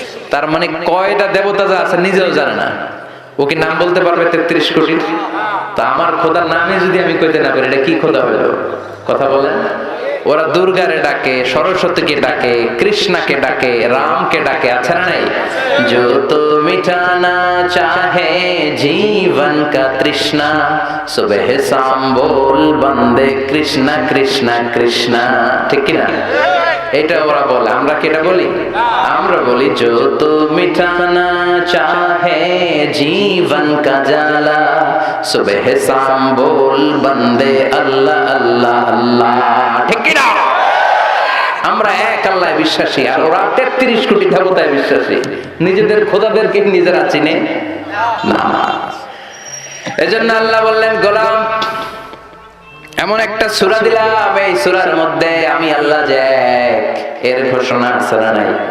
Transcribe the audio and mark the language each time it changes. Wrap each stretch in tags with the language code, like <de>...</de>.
<bn>তার মানে কয়টা দেবতা যা আছে নিজেও জানে না। ও কি নাম বলতে পারবে 33 কোটি? তা আমার খোদার নামে যদি আমি কইতে না পারি, এটা কি খোদা হলো? কথা বলেন। ওরা দুর্গারে ডাকে, সরস্বতীকে ডাকে, কৃষ্ণাকে ডাকে, রামকে ডাকে, আছে না নাই?</bn> <hi>जो तो मिटाना चाहे जीवन का तृष्णा सुबह शाम बोल बंदे कृष्णा कृष्णा कृष्णा,</hi> <bn>ঠিক কি না? এটা ওরা বলে, আমরা কি এটা বলি? আমরা বলি</bn> <hi>जो तो मिटाना चाहे जीवन का जाला सुबह शाम बोल बंदे अल्लाह अल्लाह अल्लाह,</hi> <bn>ঠিক কি না? আমরা এক আল্লাহয় বিশ্বাসী, আর ওরা 33 কোটি দেবতায় বিশ্বাসী। নিজেদের খোদাদেরকে নিজেরা চিনে না। এজন্য আল্লাহ বললেন, গোলাম এমন একটা সূরা দিলাম, এই সূরার মধ্যে আমি আল্লাহ যে এক, এর ঘোষণা আছে না নাই?</bn>